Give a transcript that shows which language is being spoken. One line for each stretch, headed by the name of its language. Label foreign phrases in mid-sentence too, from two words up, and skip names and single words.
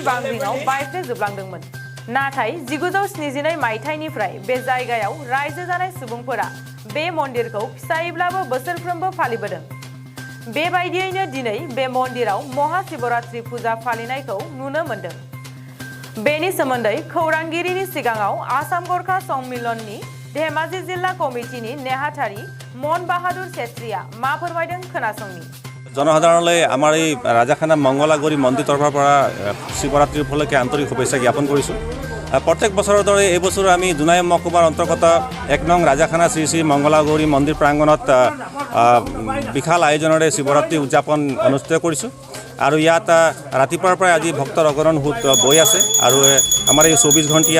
Bodo: बांग्रिङाव बायफ्लेजोबलांदोंमोन नाथाय 1972 मायथाइनिफ्राय बे जायगायाव रायजो जानाय सुबुंफोरा बे मन्दिरखौ फिसायैब्लाबो बोसोरफ्रोमबो फालिबोदों बेबायदियैनो दिनै बे मन्दिराव महाशिवरात्रि फुजा फालिनायखौ नुनो मोन्दों बेनि सोमोन्दै खौरांगिरिनि सिगाङाव आसाम गरखा सम्मिलननि धेमाजि जिल्ला कमिटिनि नेहाथारि मन बाहादुर छेत्रीया मा फोरमायदों खोनासंनि
Assamese: জনসাধাৰণলৈ আমাৰ এই ৰাজাখানা মংগলাগুৰি মন্দিৰ তৰফৰ পৰা শিৱৰাত্ৰিৰ উপলক্ষে আন্তৰিক শুভেচ্ছা জ্ঞাপন কৰিছোঁ প্ৰত্যেক বছৰৰ দৰে এই বছৰ আমি দুনাই মহকুমাৰ অন্তৰ্গত 1 নং ৰাজাখানা শ্ৰী শ্ৰী মংগলাগুৰি মন্দিৰ প্ৰাংগণত বিশাল আয়োজনেৰে শিৱৰাত্ৰি উদযাপন অনুষ্ঠিত কৰিছোঁ আৰু ইয়াত ৰাতিপুৱাৰ পৰা আজি ভক্তৰ অগণন হোত বৈ আছে আৰু আমাৰ এই 24 ঘণ্টীয়া